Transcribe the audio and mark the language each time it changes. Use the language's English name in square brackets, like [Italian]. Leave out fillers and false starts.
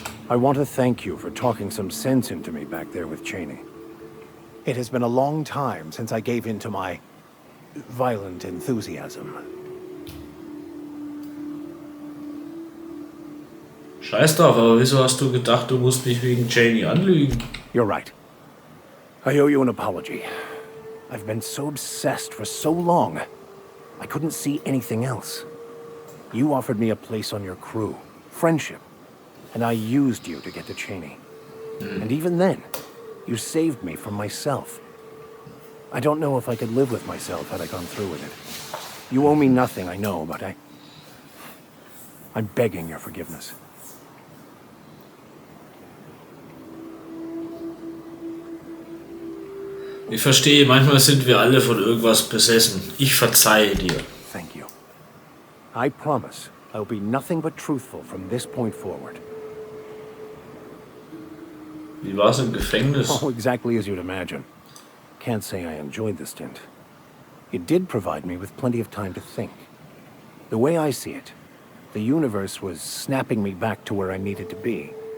[English] I want to thank you for talking some sense into me back there with Chaney. It has been a long time since I gave in to my violent enthusiasm. [German] Scheiß drauf, aber wieso hast du gedacht, du musst mich wegen Chaney anlügen? [English] You're right. I owe you an apology. I've been so obsessed for so long, I couldn't see anything else. You offered me a place on your crew, friendship, and I used you to get to Chaney. And even then, you saved me from myself. I don't know if I could live with myself had I gone through with it. You owe me nothing, I know, but I'm begging your forgiveness. [German] Ich verstehe, manchmal sind wir alle von irgendwas besessen. Ich verzeihe dir. [English] Thank you. I promise I'll be nothing but truthful from this point forward. [German] Wie war's im Gefängnis? [English] Oh, exactly as you'd imagine. Can't say I enjoyed the stint. It did provide me with plenty of time to think. The way I see it, the universe was snapping me back to where I needed to be.